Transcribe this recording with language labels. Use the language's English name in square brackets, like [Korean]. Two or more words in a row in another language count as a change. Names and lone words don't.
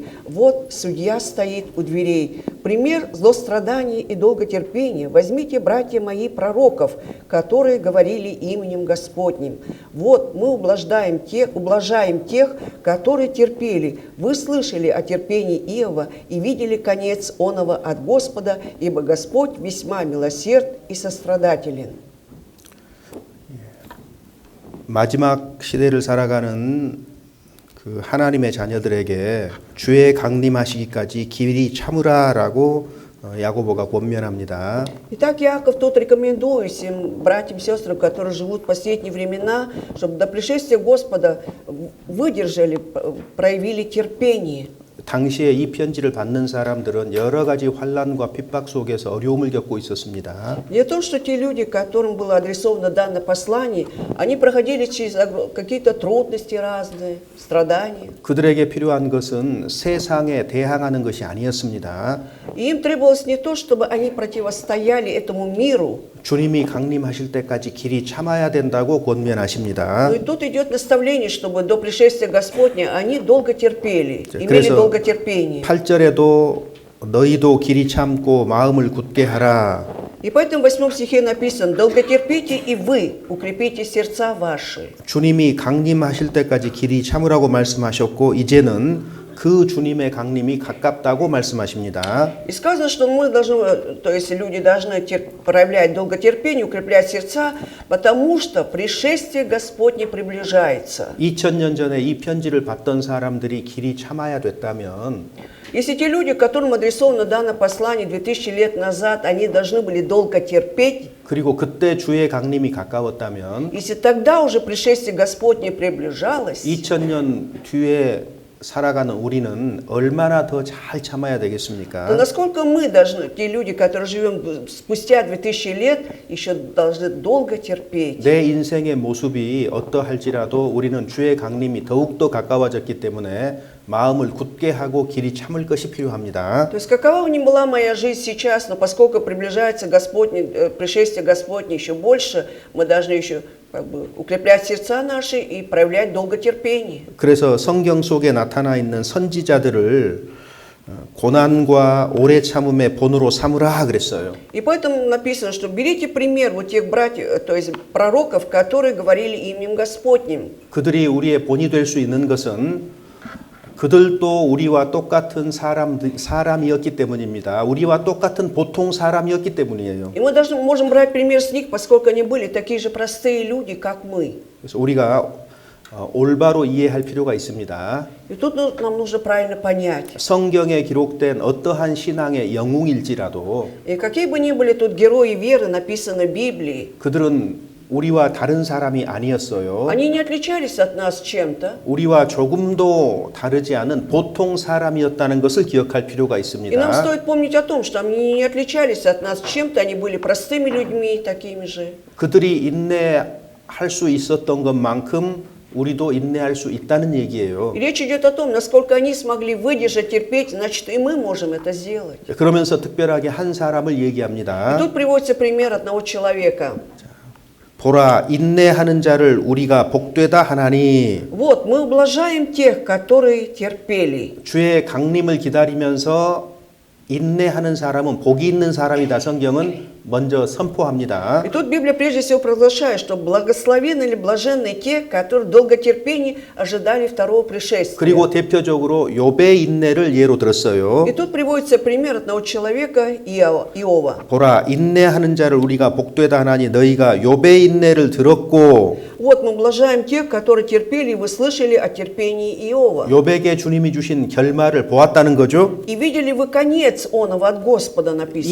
[Russian] Вот судья стоит у дверей. Пример злострадания и долготерпения возьмите, братья мои, пророков, которые говорили именем Господним. Вот мы ублажаем тех, которые терпели. Вы слышали о терпении Иова и видели конец оного от Господа, ибо Господь весьма милосерд и сострадателен». [Korean] 마지막 시대를 살아가는 그 하나님의 자녀들에게 주의 강림하시기까지 길이 참으라라고 야고보가 권면합니다. [Russian] Итак, Иаков тут рекомендует всем братьям и сестрам, которые живут в последние времена, чтобы до пришествия Господа выдержали, проявили терпение. [Korean] 당시에 이 편지를 받는 사람들은 여러 가지 환난과 핍박 속에서 어려움을 겪고 있었습니다. [Russian] Дело в том, что те люди, которым было адресовано данное послание, они проходили через какие-то трудности разные, страдания. [Korean] 그들에게 필요한 것은 세상에 대항하는 것이 아니었습니다. [Russian] И им требовалось не то, чтобы они противостояли этому миру. [Korean] 주님이 강림하실 때까지 길이 참아야 된다고 권면하십니다. [Russian] Но и тут идет наставление, чтобы до пришествия Господня они долго терпели, имели долготерпение. [Korean] 8절에도 너희도 길이 참고 마음을 굳게 하라. [Russian] И поэтому в 8 стихе написано: «Долготерпите и вы, укрепите сердца ваши». [Korean] 주님이 강림하실 때까지 길이 참으라고 말씀하셨고 이제는 그 주님의 강림이 가깝다고 말씀하십니다. [Russian] И сказано, что мы должны, то есть люди должны проявлять долготерпение, укреплять сердца, потому что пришествие Господне приближается. [Korean] 2000년 전에 이 편지를 받던 사람들이 길이 참아야 됐다면 [Russian] Если те люди, которым адресовано данное послание 2000 лет назад, они должны были долго терпеть, [Korean] 그리고 그때 주의 강림이 가까웠다면 [Russian] если тогда уже пришествие Господне приближалось, [Korean] 2000년 뒤에 살아가는 우리는 얼마나 더 잘 참아야 [Russian] то [Korean] 되겠습니까? [Russian] насколько мы должны, те люди, которые живем спустя 2000 лет, еще должны долго терпеть. [Korean] 내 인생의 모습이 어떠할지라도 우리는 주의 강림이 더욱더 가까워졌기 때문에 마음을 굳게 하고 길이 참을 것이 필요합니다. [Russian] То есть какова бы ни была моя жизнь сейчас, но поскольку приближается пришествие Господне еще больше, мы должны еще укреплять сердца наши и проявлять долготерпение. [Korean] 그래서 성경 속에 나타나 있는 선지자들을 고난과 오래 참음의 본으로 삼으라 그랬어요. [Russian] И поэтому написано, что берите пример вот тех братьев, то есть пророков, которые говорили именем Господним. [Korean] 그들이 우리의 본이 될 수 있는 것은 그들도 우리와 똑같은 사람이었기 때문입니다. 우리와 똑같은 보통 사람이었기 때문이에요. [Russian] И мы можем брать пример с них, поскольку они были такие же простые люди, как мы. [Korean] 그래서 우리가 올바로 이해할 필요가 있습니다. [Russian] И тут нам нужно правильно понять. [Korean] 성경에 기록된 어떠한 신앙의 영웅일지라도 [Russian] И какие бы ни были тут герои веры, написаны в Библии, [Korean] 그들은 우리와 다른 사람이 아니었어요. [Russian] они не отличались от нас чем-то. [Korean] 우리와 조금도 다르지 않은 보통 사람이었다는 것을 기억할 필요가 [Russian] И нам [Korean] 있습니다. [Russian] стоит помнить о том, что они не отличались от нас чем-то, они были простыми людьми, такими же. [Korean] 그들이 인내할 수 있었던 것만큼 우리도 인내할 수 있다는 얘기예요. [Russian] И речь идет о том, насколько они смогли выдержать, терпеть, значит, и мы можем это сделать. [Korean] 그러면서 특별하게 한 사람을 [Russian] И [Korean] 얘기합니다. [Russian] тут приводится пример одного человека. [Korean] 보라, 인내하는 자를 우리가 복되다 하나니. [Russian] Вот, мы ублажаем тех, которые терпели. [Korean] 주의 강림을 기다리면서 인내하는 사람은 복이 있는 사람이다. 성경은 먼저 선포합니다. [Russian] И тут Библия прежде всего провозглашает, что благословенны или блаженны те, которые в долготерпении ожидали второго пришествия. [Korean] 그리고 대표적으로 욥의 인내를 예로 들었어요. [Russian] И тут приводится пример одного человека, Иова. [Korean] 보라, 인내하는 자를 우리가 복되다 하나니 너희가 욥의 인내를 들었고. [Russian] Вот мы блажаем тех, которые терпели, и вы слышали о терпении Иова. [Korean] 욥에게 주님이 주신 결말을 보았다는 거죠. [Russian] И видели вы конец оного от Господа, написано.